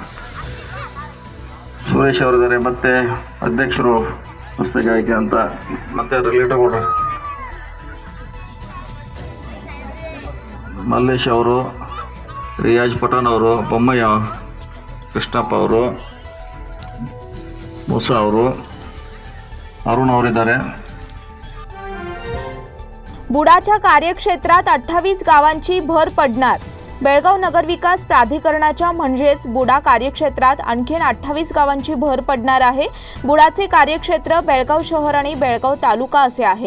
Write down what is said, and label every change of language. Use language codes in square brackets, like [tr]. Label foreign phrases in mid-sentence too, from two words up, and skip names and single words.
[kn] ಸುರೇಶ್ ಅವರಿದ್ದಾರೆ, ಮತ್ತು ಅಧ್ಯಕ್ಷರು ಹೊಸ ಗಾಯಕ ಅಂತ ಮತ್ತೆ ರಿಲೇಟಿವ್ ಕೂಡ ಮಲ್ಲೇಶ್ ಅವರು, ರಿಯಾಜ್ ಪಠಾಣ್ ಅವರು, ಬೊಮ್ಮಯ್ಯ ಕೃಷ್ಣಪ್ಪ ಅವರು, ಮೂಸಾ ಅವರು, ಅರುಣ್ ಅವರಿದ್ದಾರೆ। [mr] बुडाच्या कार्यक्षेत्रात 28 गावांची भर पडणार। बेळगाव नगर विकास प्राधिकरणाच्या म्हणजेच बुडा कार्यक्षेत्रात आणखी 28 गावांची भर पडणार आहे। बुडाचे कार्यक्षेत्र बेळगाव शहर आणि बेळगाव तालुका असे आहे।